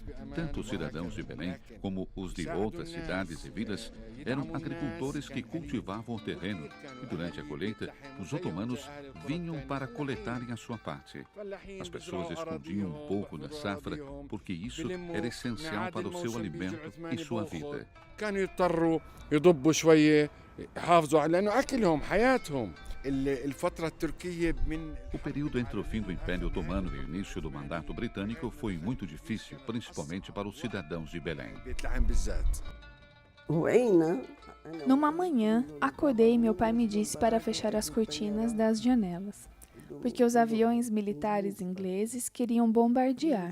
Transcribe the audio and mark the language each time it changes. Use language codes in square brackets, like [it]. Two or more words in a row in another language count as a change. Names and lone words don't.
[pt] Tanto os cidadãos de Belém como os de outras cidades e vilas eram agricultores que cultivavam o terreno e durante a colheita os otomanos vinham para coletarem a sua parte. As pessoas escondiam um pouco da safra porque isso era essencial para o seu alimento e sua vida. [ar] كانوا يضطروا يضبوا شوية يحافظوا على لأنه أكلهم حياتهم. الفترة التركية من [pt] O período entre o fim do Império Otomano e o início do mandato britânico foi muito difícil, principalmente para os cidadãos de Belém. Numa manhã, acordei e meu pai me disse para fechar as cortinas das janelas, porque os aviões militares ingleses queriam bombardear.